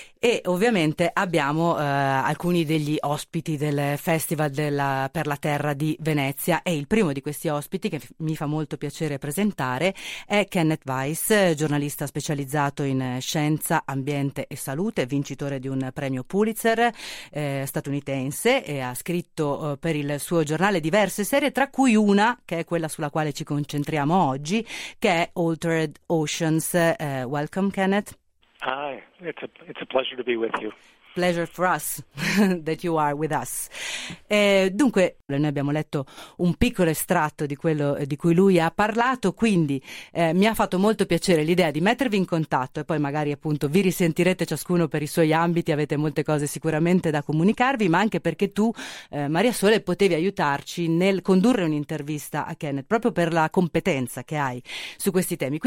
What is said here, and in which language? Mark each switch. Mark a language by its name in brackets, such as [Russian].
[Italian] E ovviamente abbiamo alcuni degli ospiti del Festival per la Terra di Venezia, e il primo di questi ospiti che mi fa molto piacere presentare è Kenneth Weiss, giornalista specializzato in scienza, ambiente e salute, vincitore di un premio Pulitzer statunitense, e ha scritto per il suo giornale diverse serie, tra cui una che è quella sulla quale ci concentriamo oggi, che è Altered Oceans. [English] Welcome Kenneth. Hi, it's a pleasure to be with you. Pleasure for us that you are with us. [Italian] Dunque, noi abbiamo letto un piccolo estratto di quello di cui lui ha parlato, quindi mi ha fatto molto piacere l'idea di mettervi in contatto, e poi magari appunto vi risentirete ciascuno per i suoi ambiti, avete molte cose sicuramente da comunicarvi, ma anche perché tu, Maria Sole, potevi aiutarci nel condurre un'intervista a Kenneth, proprio per la competenza che hai su questi temi.